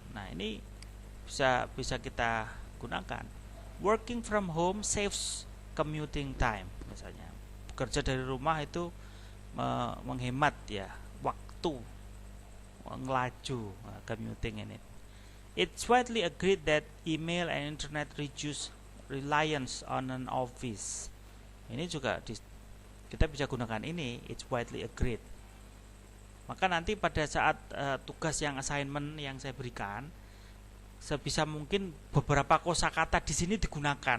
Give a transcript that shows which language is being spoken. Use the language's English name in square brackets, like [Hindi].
[Indonesian] Nah, ini bisa kita gunakan. [English] Working from home saves commuting time misalnya. [Indonesian] Bekerja dari rumah itu menghemat ya waktu ngelaju, commuting ini. [English] It's widely agreed that email and internet reduce reliance on an office. [Indonesian] Ini juga kita bisa gunakan ini, [English] it's widely agreed. [Indonesian] Maka nanti pada saat tugas yang assignment yang saya berikan, sebisa mungkin beberapa kosakata di sini digunakan.